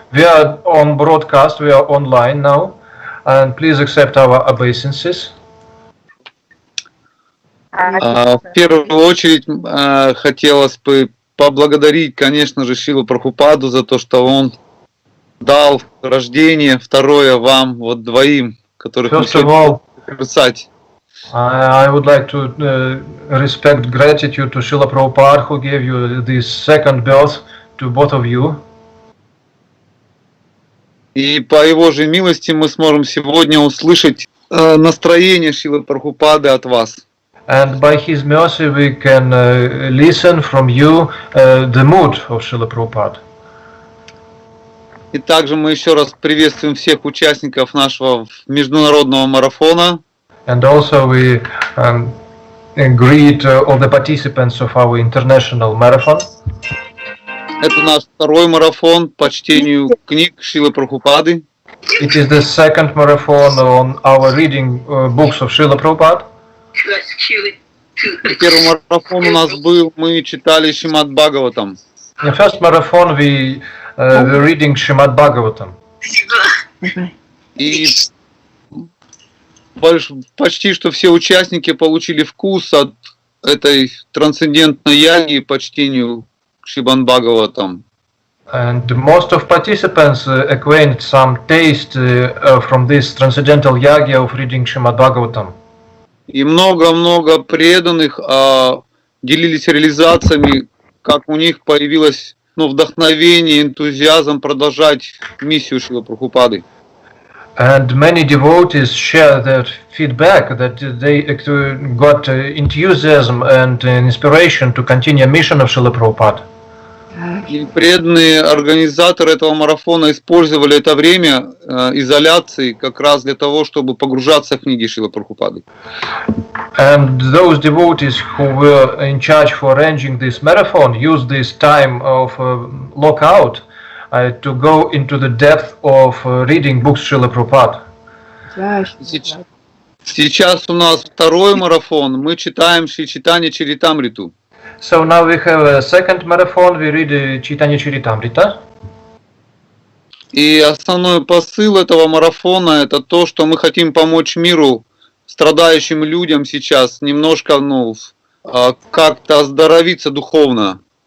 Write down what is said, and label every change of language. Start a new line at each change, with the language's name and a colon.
English: We are on broadcast, we are online now, and please accept our obeisances.
Russian: В первую очередь хотелось бы поблагодарить, конечно же, Шрилу Прабхупаду за то, что он дал рождение, второе вам, вот двоим, которых мы сегодня писать.
English: I would like to respect gratitude to Srila Prabhupada who gave you this second birth to both of you.
Russian: И по его же милости мы сможем сегодня услышать настроение Шрилы Прабхупады от вас.
English: And by his mercy we can listen from you the mood of Srila Prabhupada.
Russian: И также мы еще раз приветствуем всех участников нашего международного марафона.
English: And also we greet all the participants of our international marathon.
Russian: Это наш второй марафон по чтению книг Шрилы Прабхупады.
English: It is the second marathon on our reading books of Srila Prabhupada.
Russian: Первый марафон у нас был, мы читали Шримад Бхагаватам.
English: In the first marathon we were reading Srimad Bhagavatam.
Russian: И почти что все участники получили вкус от этой трансцендентной яги по чтению Шримад Бхагаватам.
English: And most of participants acquired some taste from this transcendental yagya of reading Srimad Bhagavatam.
Russian: И много-много преданных делились реализациями, как у них появилось вдохновение, энтузиазм продолжать миссию Шрилы Прабхупады.
English: And many devotees share their feedback that they got enthusiasm and inspiration to continue a mission of Srila Prabhupada.
Russian: И преданные организаторы этого марафона использовали это время изоляции как раз для того, чтобы погружаться в книги Шрилы Прабхупады.
English: And those devotees who were in charge for arranging this marathon used this time of lockout to go into the depth of reading books Srila Prabhupada.
Russian: Сейчас у нас второй марафон, мы читаем Chaitanya Charitamritу.
English: So now we have a second marathon, we read Chaitanya Charitamrita.
Russian: И основной посыл этого марафона это то, что мы хотим помочь миру, страдающим людям сейчас, немножко, как-то оздоровиться духовно.